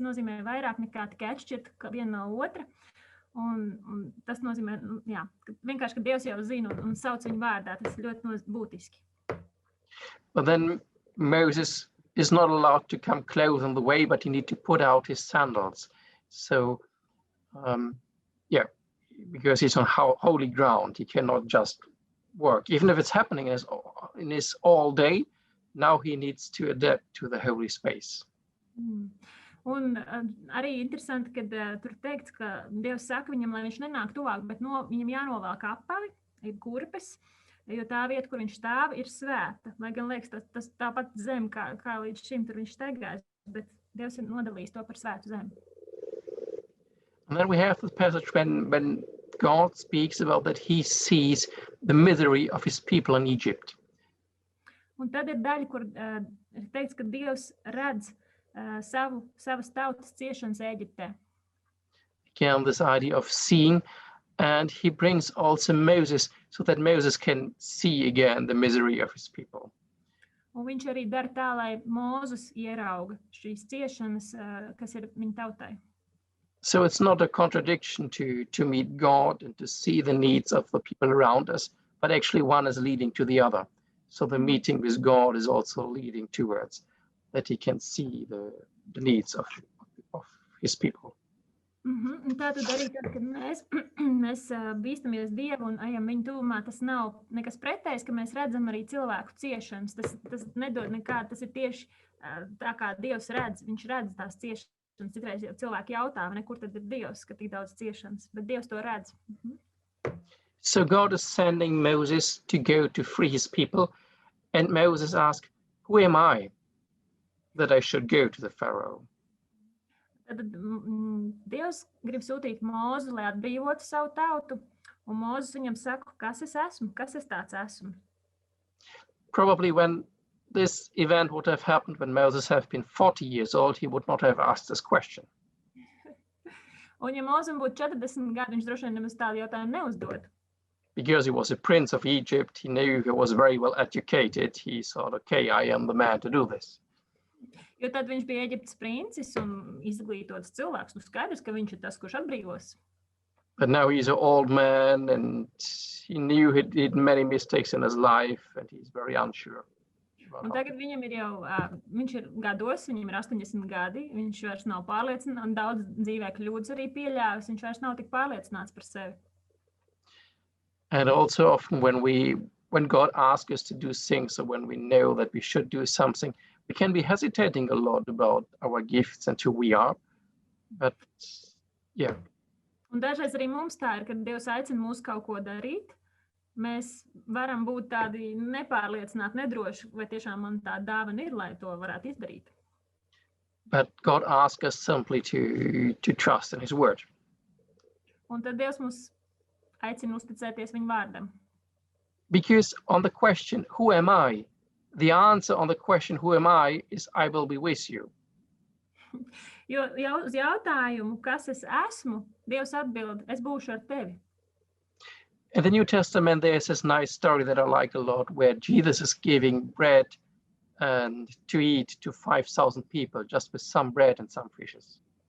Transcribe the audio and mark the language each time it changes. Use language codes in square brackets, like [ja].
[lv] Tas nozīmē vairāk nekā tikai atšķirt viena no otra. Un tas nozīmē, jā, vienkārši, ka Dievs jau zina un sauc viņu vārdā. Tas ir ļoti būtiski. [en] But then Moses is not allowed to come close on the way, but he needs to put out his sandals. So, because he's on holy ground, he cannot just work. Even if it's happening in his all day, now he needs to adapt to the holy space. [lv] Un arī interesanti, kad tur teikts, ka Dievs saka viņam, lai viņš nenāk tuvāk, bet viņam jānovelk apavi, ir kurpes, jo tā vieta, kur viņš stāv, ir svēta. Lai gan liekas, tas tāpat zem, kā līdz šim tur viņš steigās, bet Dievs ir nodalījis to par svētu zemi. [en] And then we have this passage when God speaks about that he sees the misery of his people in Egypt. [lv] Un tad ir daļa, kur ir teikts, ka Dievs redz savas tautas ciešanas Ēģiptē. [en] Again, this idea of seeing, and he brings also Moses so that Moses can see again the misery of his people. [lv] Un viņš arī dara tā, lai Mūzus ierauga šīs ciešanas, kas ir viņa tautai. [en] So it's not a contradiction to meet God and to see the needs of the people around us, but actually one is leading to the other. So the meeting with God is also leading towards that he can see the needs of his people. [lv] Un tātad arī tad, kad mēs bīstamies Dievu un ejam viņu tuvumā, tas nav nekas pretējs, ka mēs redzam arī cilvēku ciešanas. Tas nedod nekādu, tas ir tieši tā kā Dievs redz, viņš redz tās ciešanas. Citreiz cilvēki jautā, kur tad ir Dievs, ka tik daudz ciešanas, bet Dievs to redz. [en] So God is sending Moses to go to free his people, and Moses asks, who am I that I should go to the Pharaoh? [lv] Tad Dievs grib sūtīt Mūzu, lai atbrīvotu savu tautu, un Mūzes viņam saka, kas es esmu, kas es tāds esmu. [en] Probably when this event would have happened when Moses had been 40 years old, he would not have asked this question. [lv] Un ja Mūzum būtu 40 gadi, viņš droši vien nemaz tādu jautājumu neuzdod. [en] Because he was a prince of Egypt, he knew he was very well educated. He thought, okay, I am the man to do this. [lv] Jo tad viņš bija Eģiptes princis un izglītots cilvēks. Skaidrs, ka viņš ir tas, kurš atbrīvos. [en] But now he's an old man and he knew he did many mistakes in his life and he's very unsure. [lv] Un tagad viņam ir jau, viņš ir gados, viņam ir 80 gadi, viņš vairs nav pārliecināts, un daudz dzīvē kļūdas arī pieļāvis, viņš vairs nav tik pārliecināts par sevi. [en] And also often when God asks us to do things, or when we know that we should do something, we can be hesitating a lot about our gifts and who we are. But yeah. [lv] Un dažreiz arī mums tā ir, kad Dievs aicina mūs kaut ko darīt, mēs varam būt tādi nepārliecināti, nedroši, vai tiešām man tā dāvana ir, lai to varētu izdarīt. [en] But God asks us simply to trust in His word. [lv] Un tad Dievs mūs aicina uzticēties viņa vārdam. [en] Because on the question, who am I? The answer on the question, who am I, is I will be with you. [lv] Jo uz jautājumu, kas es esmu, Dievs atbild, es būšu ar tevi. [en] In the New Testament, there's this nice story that I like a lot, where Jesus is giving bread and to eat to 5,000 people, just with some bread and some fishes.